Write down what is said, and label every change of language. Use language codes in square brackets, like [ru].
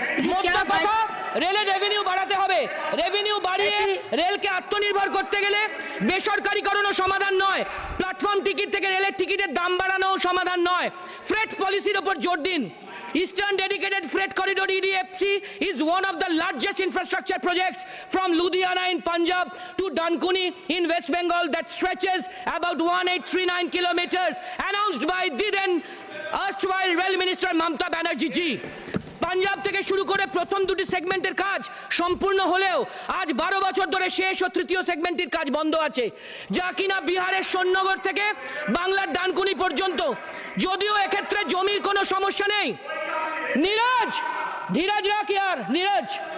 [bn] মোদ্দা কথা, রেলের রেভিনিউ বাড়াতে হবে। রেভিনিউ বাড়িয়ে রেলকে আত্মনির্ভর করতে গেলে বেসরকারীকরণও সমাধান নয়, প্ল্যাটফর্ম টিকিট থেকে রেলের টিকিটের দাম বাড়ানোও সমাধান নয়। ফ্রেট পলিসির উপর জোর দিন। [en] Eastern Dedicated Freight Corridor EDFC is one of the largest infrastructure projects from Ludhiana in Punjab to Dankuni in West Bengal that stretches about 1839 kilometers, announced by the then erstwhile Rail Minister Mamata Banerjee ji. [bn] Punjab থেকে শুরু করে প্রথম দুটি সেগমেন্টের কাজ সম্পূর্ণ হলেও আজ 12 বছর ধরে শেষ ও তৃতীয় সেগমেন্টের কাজ বন্ধ আছে, যা কিনা বিহারের সোননগর থেকে বাংলার ডানকুনি পর্যন্ত। যদিও এক্ষেত্রে জমির কোনো সমস্যা নেই। নীরজ, [hi] ধীরজ রাখ ইয়ার, [bn] নীরজ।